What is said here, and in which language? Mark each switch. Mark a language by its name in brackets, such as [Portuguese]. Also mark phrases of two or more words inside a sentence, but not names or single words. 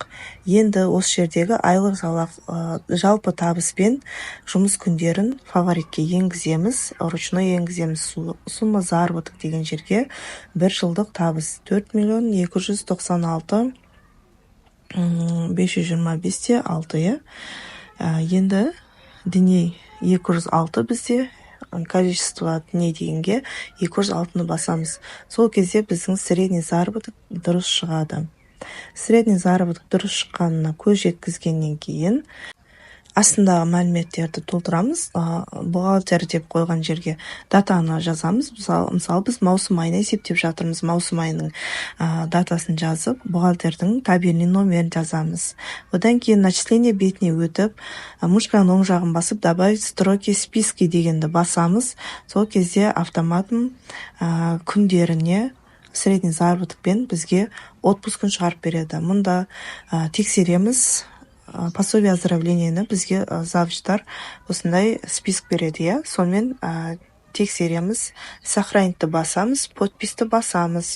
[Kazakh] Енді осы жердегі айлық жалпы табыспен жұмыс күндерін фаворитке енгіземіз, ручной енгіземіз. [Russian] Сумма заработок [Kazakh] деген жерге бір жылдық табыс 4 миллион 296 525 6. Енді дней 206 бізде, [Russian] количество дней [Kazakh] дегенге 206-ны басамыз. Сол кезде біздің [Russian] средний заработок [Kazakh] дұрыс шығады. [Russian] Средний заработок [Kazakh] дұрыс шыққанына көз жеткізгеннен кейін астындағы мәліметтерді толтырамыз. Бухгалтер деп қойған жерге датаны жазамыз. Мысалы, біз маусым айына есептеп жатырмыз. Маусым айының датасын жазып, бухгалтердің [Russian] табельный номерін [Kazakh] жазамыз. Одан кейін начисление бетіне өтіп, мышканың оң жағын басып, [Russian] добавить строки списки [Kazakh] дегенді басамыз. Сол кезде автоматом күндеріне [Russian] средний заработокпен [Kazakh] бізге отпускын шығарып береді. Мұнда тексереміз. [Russian] Пособие оздоровлениені [Kazakh] бізге завучтар осындай список береді, сонымен тексереміз, сохранитті басамыз, подписті басамыз.